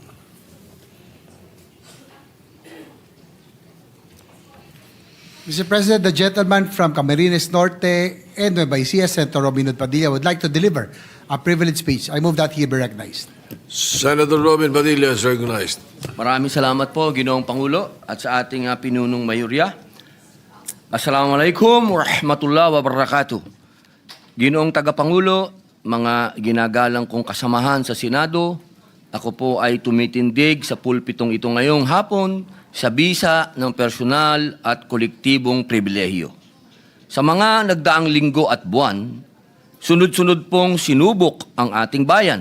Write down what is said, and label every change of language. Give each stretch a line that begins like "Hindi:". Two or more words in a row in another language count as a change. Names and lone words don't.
English: Mr. President, the gentleman from Camarines Norte and Nueva Ecija, Senator Robin Padilla, would like to deliver a privileged speech. I move that he be recognized. Senator Robin Padilla is recognized.
Filipino: Maraming salamat po, Ginoong Pangulo, at sa ating pinunong mayorya.
Arabic: السلام عليكم ورحمة الله وبركاته.
Filipino: Ginoong Tagapangulo, mga ginagalang kong kasamahan sa Senado, ako po ay tumitindig sa pulpitong ito ngayong hapon sa bisa ng personal at kolektibong pribilehiyo. Sa mga nagdaang linggo at buwan, sunod-sunod pong sinubok ang ating bayan.